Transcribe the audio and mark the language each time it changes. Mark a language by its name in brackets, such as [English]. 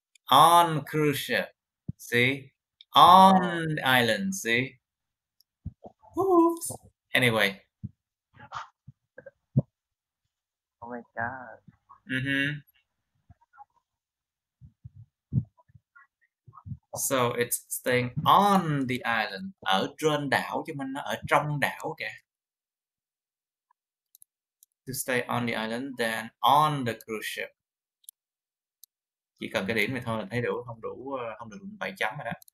[English] On cruise ship. See? On island. See? Oops. Anyway. Oh my god. So it's staying on the island. [Vietnamese] Ở trên đảo, chứ mình nó ở trong đảo kìa. [English] To stay on the island, then on the cruise ship. [Vietnamese] Chỉ cần cái điểm này thôi là thấy đủ, không được 7 chấm rồi đó.